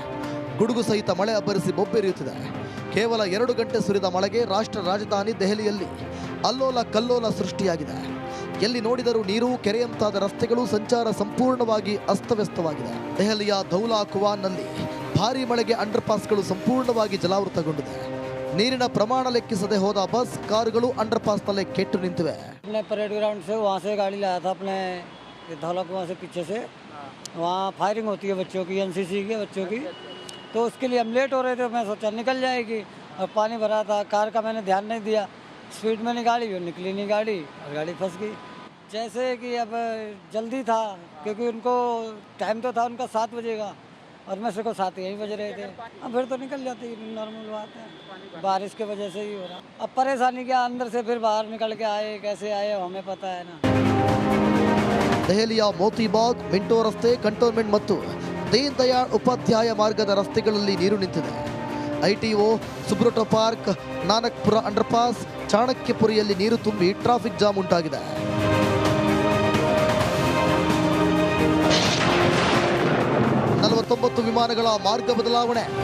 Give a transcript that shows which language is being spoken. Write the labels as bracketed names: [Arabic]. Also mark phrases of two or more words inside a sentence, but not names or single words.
[Kannada] ಗುಡುಗು ಸಹಿತ ಮಳೆ ಅಬ್ಬರಿಸಿ ಬೊಬ್ಬೆರಿಯುತ್ತಿದೆ. ಕೇವಲ 2 ಗಂಟೆ ಸುರಿದ ಮಳೆಗೆ ರಾಷ್ಟ್ರ ರಾಜಧಾನಿ ದೆಹಲಿಯಲ್ಲಿ ಅಲ್ಲೋಲ ಕಲ್ಲೋಲ ಸೃಷ್ಟಿಯಾಗಿದೆ. ಎಲ್ಲಿ ನೋಡಿದರೂ ನೀರು, ಕೆರೆಯಂತಾದ ರಸ್ತೆಗಳು, ಸಂಚಾರ ಸಂಪೂರ್ಣವಾಗಿ ಅಸ್ತವ್ಯಸ್ತವಾಗಿದೆ. ದೆಹಲಿಯ ಧೌಲಾ ಕುವಾನ್ನಲ್ಲಿ ಭಾರೀ ಮಳೆಗೆ ಅಂಡರ್ ಪಾಸ್ಗಳು ಸಂಪೂರ್ಣವಾಗಿ ಜಲಾವೃತಗೊಂಡಿದೆ. ನೀರಿನ ಪ್ರಮಾಣ ಲೆಕ್ಕಿಸದೆ ಹೋದ ಬಸ್, ಕಾರುಗಳು ಅಂಡರ್ ಪಾಸ್ನಲ್ಲೇ ಕೆಟ್ಟು ನಿಂತಿವೆ. [Hindi] परेड ग्राउंड से वहाँ से गाड़ी लाया था अपने धौला कुआं से पीछे से. वहाँ फायरिंग होती है बच्चों की, एनसीसी के बच्चों की, तो उसके लिए हम लेट हो रहे थे. मैं सोचा निकल जाएगी और पानी भरा था. कार का मैंने ध्यान नहीं दिया, स्पीड में निकाली और निकली नहीं गाड़ी और गाड़ी फंस गई. जैसे कि अब जल्दी था क्योंकि उनको टाइम तो था उनका 7 बजे का और मैं से को 7 यही बज रहे थे. अब फिर तो निकल जाती, नॉर्मल बात है. बारिश के वजह से ही हो रहा. अब परेशानी क्या, अंदर से फिर बाहर निकल के आए, कैसे आए हमें पता है ना. [Kannada] ದೆಹಲಿಯ ಮೋತಿಬಾಗ್, ಮಿಂಟೋ ರಸ್ತೆ, ಕಂಟೋನ್ಮೆಂಟ್ ಮತ್ತು ದೀನ್ ದಯಾಳ್ ಉಪಾಧ್ಯಾಯ ಮಾರ್ಗದ ರಸ್ತೆಗಳಲ್ಲಿ ನೀರು ನಿಂತಿದೆ. ಐಟಿಒ, ಸುಬ್ರಟೋ ಪಾರ್ಕ್, ನಾನಕ್ಪುರ ಅಂಡರ್ಪಾಸ್, ಚಾಣಕ್ಯಪುರಿಯಲ್ಲಿ ನೀರು ತುಂಬಿ [English] traffic jam [Kannada] ಉಂಟಾಗಿದೆ. ವಿಮಾನಗಳ ಮಾರ್ಗ ಬದಲಾವಣೆ.